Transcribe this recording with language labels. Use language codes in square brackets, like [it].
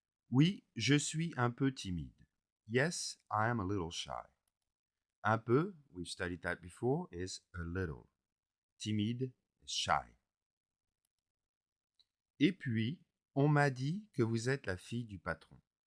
[fr] Oui, je suis un peu timide. [en] Yes, I am a little shy. Un peu, we've studied that before, is a little. Timide is shy. [fr] Et puis, on m'a dit que vous êtes la fille du patron.